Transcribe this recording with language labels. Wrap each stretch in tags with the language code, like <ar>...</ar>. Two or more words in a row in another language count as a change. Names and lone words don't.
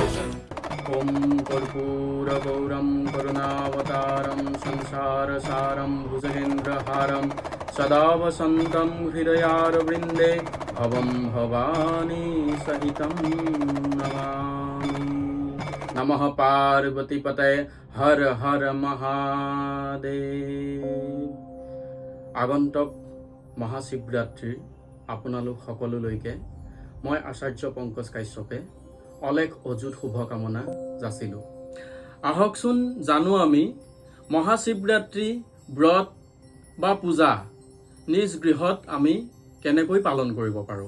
<sa>ओम कर्पूरगौरं करुणावतारं संसारसारं भुजगेन्द्रहारं सदा वसन्तं हृदयारविन्दे भवं भवानी सहितं नमामि। नमः पार्वतीपतये हर हर महादेव।</sa> <as>আগন্তুক মহাশিৱৰাত্ৰিৰ আপোনালোক সকলোলৈকে মই আচাৰ্য পংকজ কাশ্যপে অলেখ অযুত শুভকামনা যাচিলোঁ। আহকচোন জানো আমি মহাশিৱৰাত্ৰি ব্ৰত বা পূজা নিজ গৃহত আমি কেনেকৈ পালন কৰিব পাৰোঁ।</as>